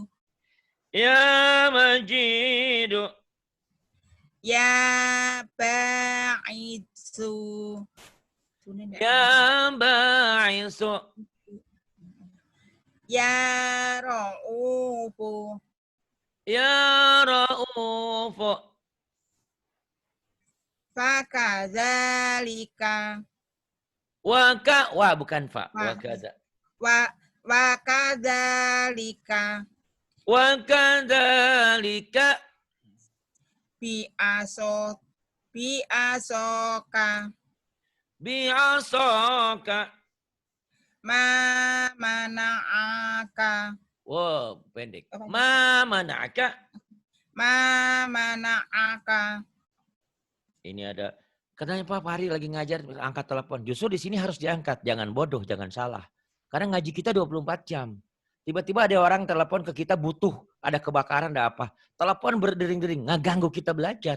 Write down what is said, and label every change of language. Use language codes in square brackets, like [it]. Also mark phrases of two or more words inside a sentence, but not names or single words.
[ar] يا ماجد. يا باعث. يا باعث. يا رؤوف. يا رؤوف. Fakadzalika. [id] Wah bukan fa. Wakada. [ar] Wakadzalika. Wakadzalika. Bi'asoka. Bi'asaka. ما منعك. [id] Wow, pendek. Apa? [ar] ما منعك. ما منعك. [id] Ini ada. Kenapa Pak Hari lagi ngajar angkat telepon? Justru di sini harus diangkat. Jangan bodoh, jangan salah. Karena ngaji kita 24 jam. Tiba-tiba ada orang telepon ke kita butuh. Ada kebakaran, ada apa. Telepon berdering-dering. Ngeganggu kita belajar.